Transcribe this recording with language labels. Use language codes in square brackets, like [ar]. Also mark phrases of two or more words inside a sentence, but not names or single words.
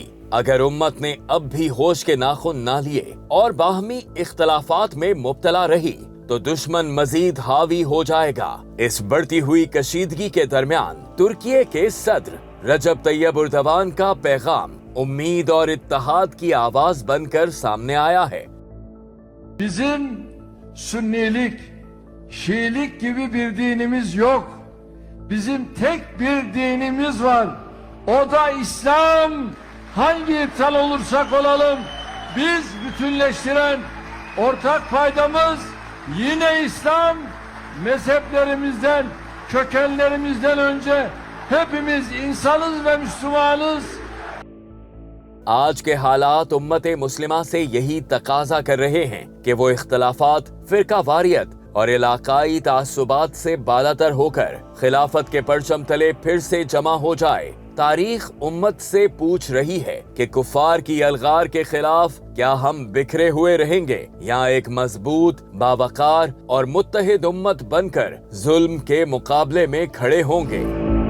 [ur] اگر امت نے اب بھی ہوش کے ناخن نہ لیے اور باہمی اختلافات میں مبتلا رہی تو دشمن مزید حاوی ہو جائے گا. اس بڑھتی ہوئی کشیدگی کے درمیان ترکی کے صدر رجب طیب ایردوان کا پیغام امید اور اتحاد کی آواز بن کر سامنے آیا ہے. [tr] Bizim Sünnilik, Şiilik gibi bir dinimiz yok. Bizim tek bir dinimiz var. O da İslam. Hangi iptal olursak olalım, biz bütünleştiren ortak paydamız yine İslam. Mezheplerimizden, kökenlerimizden önce hepimiz insanız ve Müslümanız. [ur] آج کے حالات امت مسلمہ سے یہی تقاضا کر رہے ہیں کہ وہ اختلافات، فرقہ واریت اور علاقائی تعصبات سے بالاتر ہو کر خلافت کے پرچم تلے پھر سے جمع ہو جائے. تاریخ امت سے پوچھ رہی ہے کہ کفار کی یلغار کے خلاف کیا ہم بکھرے ہوئے رہیں گے یا ایک مضبوط، باوقار اور متحد امت بن کر ظلم کے مقابلے میں کھڑے ہوں گے.